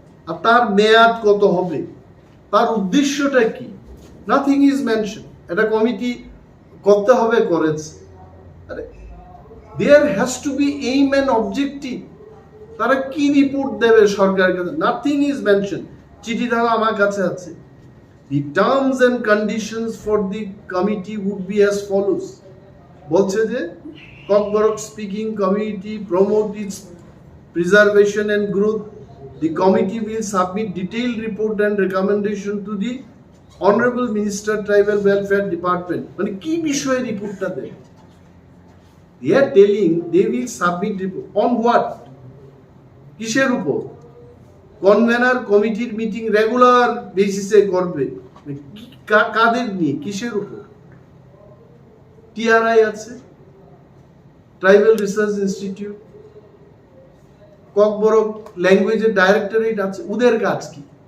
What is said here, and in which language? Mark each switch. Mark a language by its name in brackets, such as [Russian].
[Bangla] আর তার মেয়াদ কত হবে, তার উদ্দেশ্যটা কি, [English] Nothing is mention. [Bangla] একটা কমিটি করতে হবে, করেছে, আরে [English] There has to be aim and objective. [Bangla] তারা কি রিপোর্ট দেবে সরকারের কাছে, [English] Nothing is mention. [Bangla] চিঠি ধারা আমার কাছে আছে। [English] The terms and conditions for the committee would be as follows. [Bangla] বলছে যে Kokborok speaking committee promote its preservation and growth. [English] The committee will submit detailed report and recommendation to the Honorable Minister Tribal Welfare Department. [Bangla] মানে কি বিষয়ে রিপোর্টটা দেয়? [English] They are telling they will submit report on what? [Bangla] কিসের উপর? Convener কমিটির meeting regular বেসিসে করবে, কাদের নিয়ে, কিসের উপর? টিআরআই আছে, tribal research institute, Kokborok ল্যাঙ্গুয়েজের directorate আছে, ওদের কাজ কি?